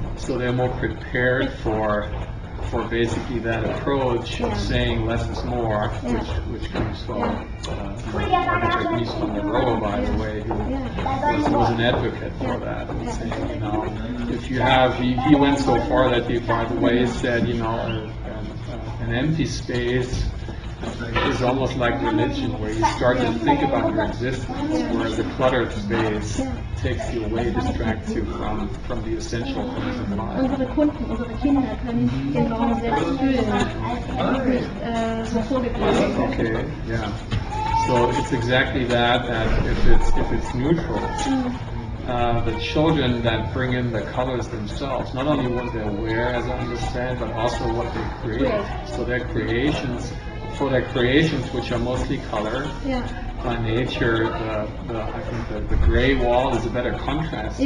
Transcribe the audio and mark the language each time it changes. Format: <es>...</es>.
<en>so they're more prepared for basically that approach of saying less is more, which comes from architect Mies van der Rohe, by the way, who was an advocate for that, and saying, you know, if you have, he went so far that he, by the way, said, you know, an empty space is almost like religion, where you start to think about your existence, whereas a cluttered space takes you away, distracts you from the essential things of life.</en> <de>Unsere Kunden, unsere Kinder können den Raum selbst füllen. Es ist nicht so vorgegeben.</de> <en>Okay, yeah. So it's exactly that if it's neutral, the children that bring in the colors themselves, not only what they wear, as I understand, but also what they create. So their creations, which are mostly color, by nature, I think the gray wall is a better contrast.</en>